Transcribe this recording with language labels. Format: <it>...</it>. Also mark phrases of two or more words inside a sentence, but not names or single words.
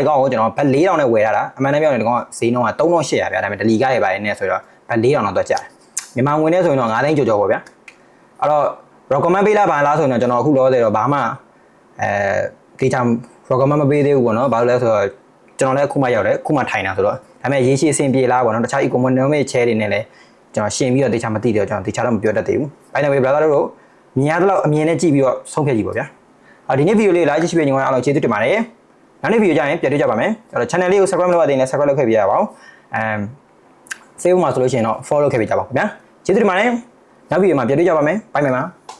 <my>ကောင်းကိုကျွန်တော်ဘတ်4000နဲ့ဝယ်ရတာအမှန်တမ်းပြောရင်ဒီကောင်းဈေးနှုန်းက3800ဗျာဒါပေမဲ့ဒလီကားတွေပါတယ်နဲ့ဆိုတော့ဘတ်4000တော့တွက်ကြတယ်မြန်မာငွေနဲ့ဆိုရင်တော့9သိန်းကျော်ကျော်ပေါ့ဗျာအဲ့တော့ recommend ပေးလားဘာလားဆိုရင်တော့ကျွန်တော်အခုလောဆယ်တော့ဘာမှဒီချာ recommend မပေးသေးဘူးပေါ့နော်ဘာလို့လဲဆိုတော့ကျွန်တော်လည်းအခုမှရောက်တယ် အခုမှထိုင်တာဆိုတော့ဒါပေမဲ့ရေးရှိအဆင်ပြေလားပေါ့နော်တခြား</my> <en>economic chair</en> <my>တွေနဲ့လည်းကျွန်တော်ရှင်းပြီးတော့တေချာမသိတယ်ကျွန်တော်တေချာတော့မပြောတတ်သေးဘူး</my> <en>by the way brother</en> <my>တို့မြင်ရတော့အမြင်နဲ့ကြည့်ပြီးတော့ဆုံးဖြတ်ကြည့်ပါဗျာဒီနေ့ဗီဒီယိုလေး like ကြည့်ပြီးညီမအားလုံးကျေးဇူးတင်ပါတယ်နောက်နေ့ဗီဒီယိုကြရင်ပြန်တွေ့ကြပါမယ်အဲ့တော့ channel လေးကို subscribe လုပ်ရတဲ့နဲ့ subscribe လုပ်ခဲ့ပြရပါဦးFacebook မှာဆိုလို့ရှိရင်တော့ follow လုပ်ခဲ့ပြကြပါဦးခင်ဗျာကျေးဇူးတင်ပါတယ်နောက်ဗီဒီယိုမှာပြန်တွေ့ကြပါမယ်</my> <en>bye bye</en> <my>ပါ</my>